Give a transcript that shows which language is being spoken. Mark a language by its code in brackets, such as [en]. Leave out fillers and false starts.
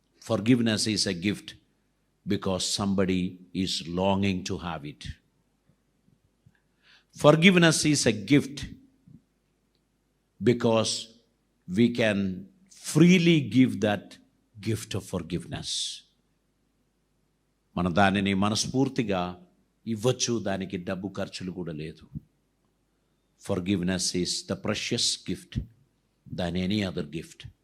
[en] Forgiveness is a gift because somebody is longing to have it. Forgiveness is a gift because we can freely give that gift of forgiveness. [te] మన దానిని మనస్ఫూర్తిగా ఇవ్వచ్చు, దానికి డబ్బు ఖర్చులు కూడా లేదు. [en] Forgiveness is the precious gift than any other gift.